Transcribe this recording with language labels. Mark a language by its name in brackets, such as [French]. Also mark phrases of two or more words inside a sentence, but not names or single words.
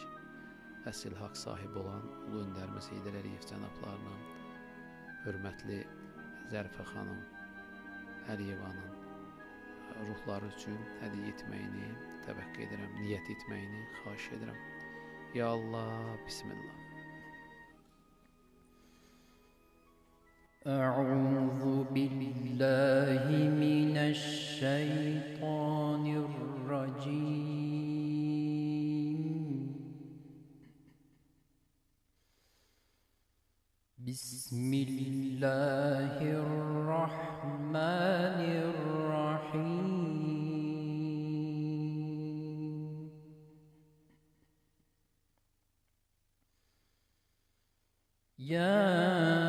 [Azerbaijani] Əsl haqq sahibi olan Ulu Öndərimiz Heydər Əliyev cənablarının, hörmətli Zərifə xanım Əliyevanın ruhları üçün hədiyyə etməyini təvəqqə edirəm, niyyət etməyini xahiş edirəm. [Arabic] يا الله, Bismillah. أعوذ بالله من الشيطان الرجيم بسم الله الرحمن الرحيم يا